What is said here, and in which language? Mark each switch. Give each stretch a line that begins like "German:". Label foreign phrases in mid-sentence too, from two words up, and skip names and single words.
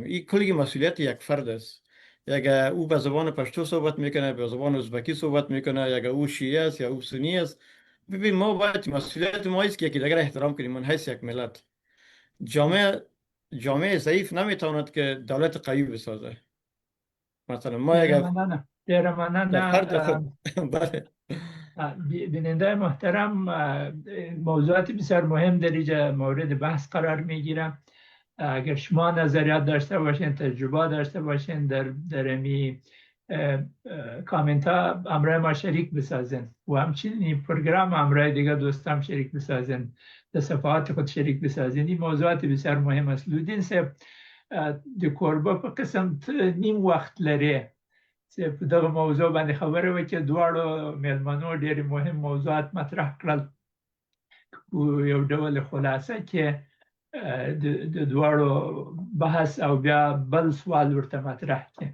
Persian: این کلی مسئولیت یک فرد است. اگر او به زبان پشتو صحبت میکنه، به زبان ازبکی صحبت میکنه، اگر او شیعه است یا او سنی است، ببین ما باید مسئولیت ما است که یکی دیگر احترام کنیم من حیث یک ملت. جامعه ضعیف نمیتواند که دولت قوی بسازه. مثلا ما اگر
Pashto: ډیره مننه
Persian: فرد خود بله بیننده محترم، موضوعات بسیار مهم در اینجا مورد بحث قرار میگیره. اگر شما نظریات داشته باشین، تجربه داشته باشین، در امی کامنت ها همراه ما شریک بسازین و همچنین این پروگرام همراه دیگه دوستان شریک بسازین، در صفحات خود شریک بسازین. این موضوعات بسیار مهم است.
Pashto: لودین صاحب د کوربه په قسم نیم وخت لري چې په دغه موضوع باندې خبره وکړي. دواړو میلمنو ډېر مهم موضوعات مطرح کړل په یو ډول خلاصه کې د دواړو بحث او بیا بل سوال ورته مطرح کړي.